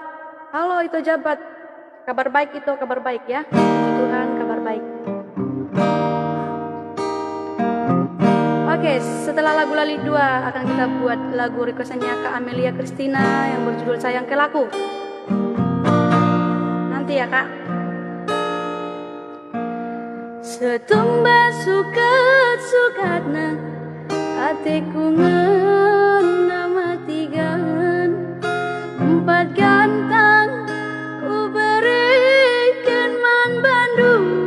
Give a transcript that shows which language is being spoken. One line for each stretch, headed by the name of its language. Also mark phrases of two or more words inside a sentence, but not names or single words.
Indonesian: Halo itu jabat, kabar baik itu kabar baik ya. Puji Tuhan kabar baik. Oke, setelah lagu Lelit 2 akan kita buat lagu requestannya Kak Amelia Christina yang berjudul Sayang ke Laku. Nanti ya Kak.
Batak Karo: Setumba sukat-sukatna hatiku ngendam matigan,
Indonesian: empat gantang ku berikan
Batak Karo: man Bandung,